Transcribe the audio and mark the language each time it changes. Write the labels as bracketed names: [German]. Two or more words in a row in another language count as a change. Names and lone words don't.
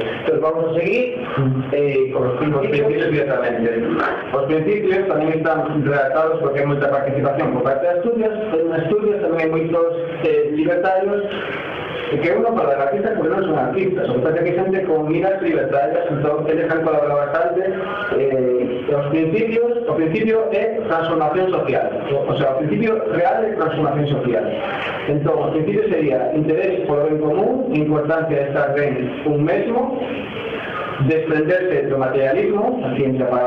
[Spanish] Entonces vamos a seguir con los principios directamente. Los principios también están redactados porque hay mucha participación por parte de estudios, en estudios también hay muchos libertarios que uno para la artista porque no son artistas, o sea que hay gente con miras libertarias, entonces ellos han colaborado bastante. [Galician] O principio é transformación social, [Spanish] o sea, [Galician] o principio real de transformación social. Entón, o principio sería interés por o ben común, importancia de estar ben un mesmo, desprenderse do materialismo, a ciencia para